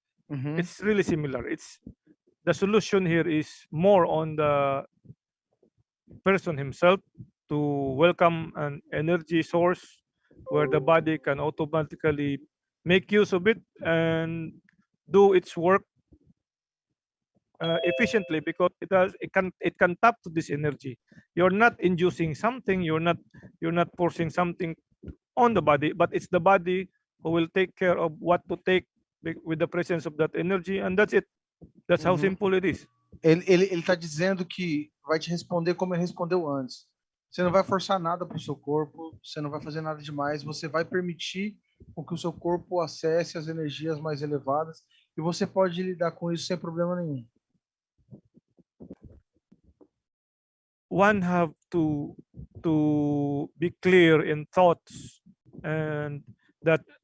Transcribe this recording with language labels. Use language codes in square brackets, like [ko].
[en] It's really similar. The solution here is more on the person himself to welcome an energy source where the body can automatically make use of it and do its work efficiently, because it can tap to this energy. You're not inducing something, you're not forcing something on the body, but it's the body who will take care of what to take with the presence of that energy, and that's it. That's how simple it is. [pt] Ele tá dizendo que vai te responder como ele respondeu antes. Você não vai forçar nada para o seu corpo, você não vai fazer nada demais, você vai permitir com que o seu corpo acesse as energias mais elevadas e você pode lidar com isso sem problema nenhum. [en] One have to be clear in thoughts, and that